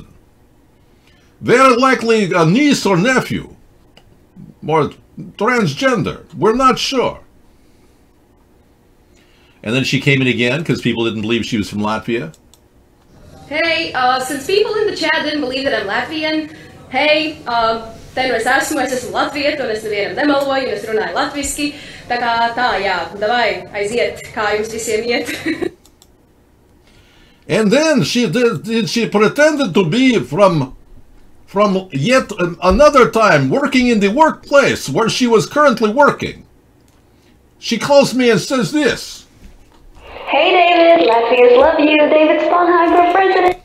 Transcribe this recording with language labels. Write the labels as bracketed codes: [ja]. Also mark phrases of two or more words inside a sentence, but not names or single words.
[en] Very likely a niece or nephew. Or transgender. We're not sure. And then she came in again because people didn't believe she was from Latvia. Hey, since people in the chat didn't believe that I'm Latvian, [lv] hey, te nu es esmu latvieta, un es nevienam nemeloju, un es runāju latviski, tā, jā, davai, aiziet, kā jums visiem iet. [en] And then she pretended to be from yet another time working in the workplace where she was currently working. She calls me and says this. Hey David, Latvians love you. David Sponheim for president.